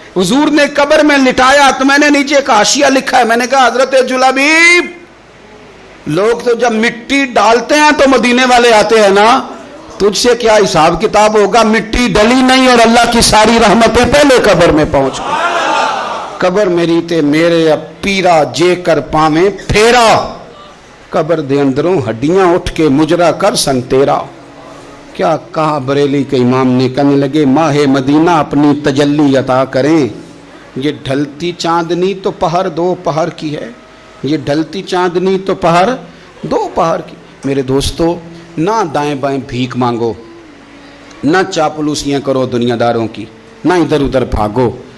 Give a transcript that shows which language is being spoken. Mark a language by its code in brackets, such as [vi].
[ur] حضور نے قبر میں لٹایا تو میں نے نیچے ایک حاشیہ لکھا ہے، میں نے کہا حضرت جلابیب لوگ تو جب مٹی ڈالتے ہیں تو مدینے والے آتے ہیں نا، تجھ سے کیا حساب کتاب ہوگا؟ مٹی ڈلی نہیں اور اللہ کی ساری رحمتیں پہلے قبر میں پہنچ گئی. [pa] قبر میری تے میرے اب پیرا جے کر پاویں پھیرا، قبر دے اندروں ہڈیاں اٹھ کے مجرا کر سن تیرا. [ur] کیا کہا بریلی کے امام نے، کہنے لگے ماہ مدینہ اپنی تجلی عطا کریں. یہ ڈھلتی چاندنی تو پہر 2 پہر کی ہے، یہ ڈھلتی چاندنی تو پہر 2 پہر کی. میرے دوستو نہ دائیں بائیں بھیک مانگو، نہ چاپلوسیاں کرو دنیا داروں کی، نہ ادھر ادھر بھاگو.